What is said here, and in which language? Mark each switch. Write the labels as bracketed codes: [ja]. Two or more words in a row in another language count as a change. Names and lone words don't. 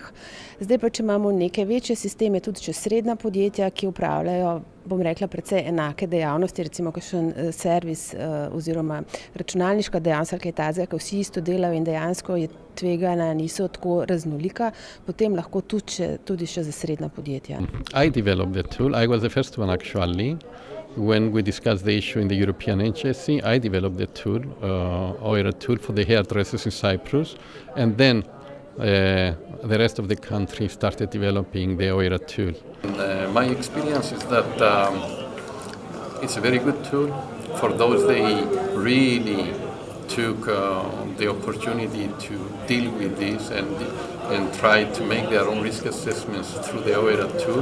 [sl] Zdaj pa, če imamo neke večje sisteme, tudi če srednja podjetja, ki upravljajo, bom rekla, precej enake dejavnosti, recimo kakšen servis oziroma računalniška dejavnost, kaj takega, ko vsi isto delajo in dejansko je tvegana, niso tako raznolika, potem lahko tudi še za srednja podjetja. [en] I developed the tool. I was the first one actually. When we discussed the issue in the European HSE, I developed the tool, OIRA tool for the hairdressers in Cyprus, and then the rest of the country started developing the OIRA tool. My experience is that it's a very good tool for those they really took the opportunity to deal with this and try to make their own risk assessments through the OIRA tool.